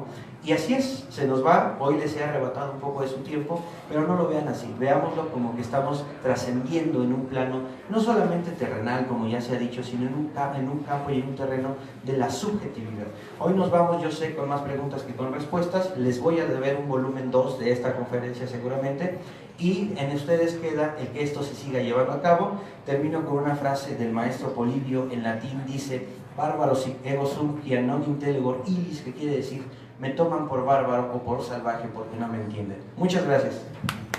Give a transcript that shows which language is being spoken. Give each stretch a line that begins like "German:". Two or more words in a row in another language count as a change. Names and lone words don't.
Spanish: Y así es, se nos va, hoy les he arrebatado un poco de su tiempo, pero no lo vean así, veámoslo como que estamos trascendiendo en un plano, no solamente terrenal, como ya se ha dicho, sino en un campo y en un terreno de la subjetividad. Hoy nos vamos, yo sé, con más preguntas que con respuestas, les voy a deber un volumen 2 de esta conferencia seguramente, y en ustedes queda el que esto se siga llevando a cabo. Termino con una frase del maestro Polibio, en latín dice:
Latin: bárbaros ego sum quia non intellegor illis,
Spanish: que quiere decir: me toman por bárbaro o por salvaje porque no me entienden. Muchas gracias.